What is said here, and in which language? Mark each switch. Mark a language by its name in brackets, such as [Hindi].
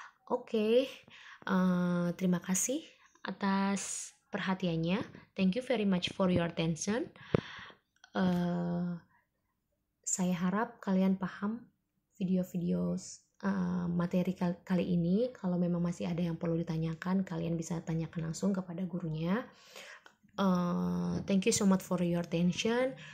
[Indonesian] Oke, terima kasih atas perhatiannya. [English] Thank you very much for your attention. [Indonesian] Saya harap kalian paham video-video materi kali ini. Kalau memang masih ada yang perlu ditanyakan, kalian bisa tanyakan langsung kepada gurunya. [English] Thank you so much for your attention.